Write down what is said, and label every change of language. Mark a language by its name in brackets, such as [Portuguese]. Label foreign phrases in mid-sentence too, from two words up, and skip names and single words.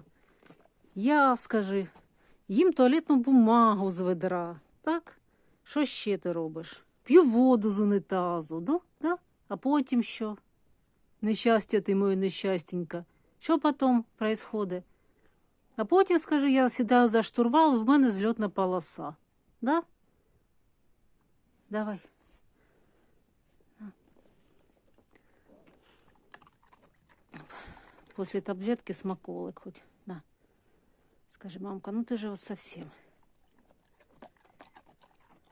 [Ukrainian] Я, скажи, їм туалетну бумагу з ведра, так? Що ще ти робиш? П'ю воду з унітазу, да? А потім що? Нещастя ти моє нещастенька. Що потім происходить? А потім, скажи, я сідаю за штурвал, і в мене зльотна полоса. [Russian] Да? Давай. После таблетки смаколик хоть. На. Скажи, мамка, ну ты же вот совсем.